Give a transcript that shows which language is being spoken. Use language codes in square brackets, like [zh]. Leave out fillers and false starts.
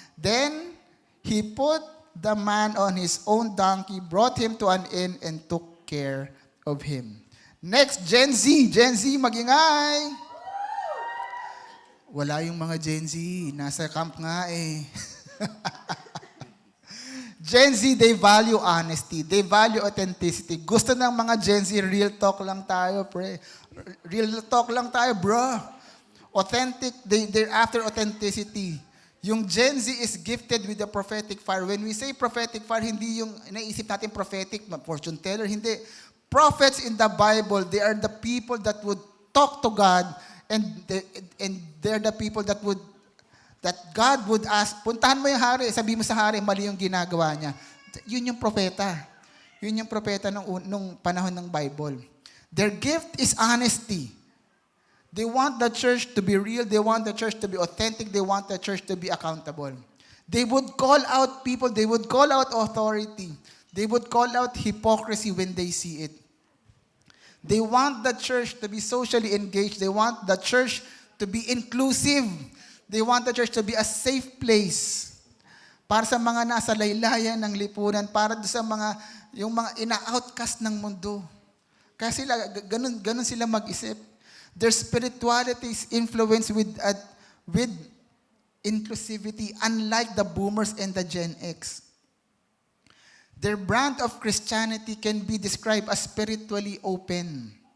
[en] Then he put the man on his own donkey, brought him to an inn, and took care of him. [tl] Next, Gen Z. Gen Z, mag-ingay! Wala yung mga Gen Z. Nasa camp nga eh. [en] Gen Z, they value honesty. They value authenticity. [tl] Gusto ng mga Gen Z, real talk lang tayo, pre. Real talk lang tayo, bro. [en] Authentic, they're after authenticity. [tl] Yung [en] Gen Z is gifted with the prophetic fire. When we say prophetic fire, [tl] hindi yung naisip natin [en] prophetic, fortune teller, [tl] hindi. [en] Prophets in the Bible, they are the people that would talk to God and they're the people that God would ask, [tl] puntahan mo yung hari, sabi mo sa hari, mali yung ginagawa niya. Yun yung propeta. Yun yung propeta nung panahon ng Bible. [en] Their gift is honesty. They want the church to be real. They want the church to be authentic. They want the church to be accountable. They would call out people. They would call out authority. They would call out hypocrisy when they see it. They want the church to be socially engaged. They want the church to be inclusive. They want the church to be a safe place [tl] para sa mga nasa laylayan ng lipunan, para sa yung mga ina-outcast ng mundo. Kaya sila, ganun sila mag-isip. [en] Their spirituality is influenced with inclusivity, unlike the boomers and the Gen X. Their brand of Christianity can be described as spiritually open.